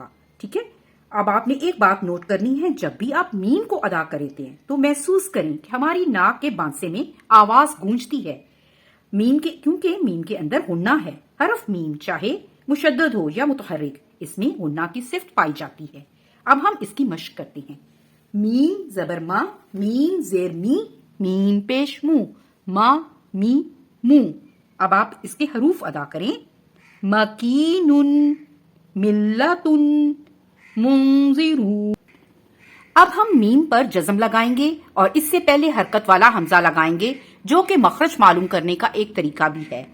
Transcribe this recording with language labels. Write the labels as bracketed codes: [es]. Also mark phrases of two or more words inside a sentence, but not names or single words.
[ur] ٹھیک ہے، اب آپ نے ایک بات نوٹ کرنی ہے، جب بھی آپ میم کو ادا کرتے ہیں تو محسوس کریں کہ ہماری ناک کے بانسے میں آواز گونجتی ہے، کیونکہ میم کے اندر غنہ ہے۔ حرف میم چاہے مشدد ہو یا متحرک، اس میں غنہ کی صفت پائی جاتی ہے۔ اب ہم اس کی مشق کرتے ہیں: میم زبر ما، میم زیر می، میم پیش مو، ما، می، مو۔ اب آپ اس کے حروف ادا کریں: مکینن، ملتن، منذرون۔ اب ہم میم پر جزم لگائیں گے اور اس سے پہلے حرکت والا حمزہ لگائیں گے، جو کہ مخرج معلوم کرنے کا ایک طریقہ بھی ہے۔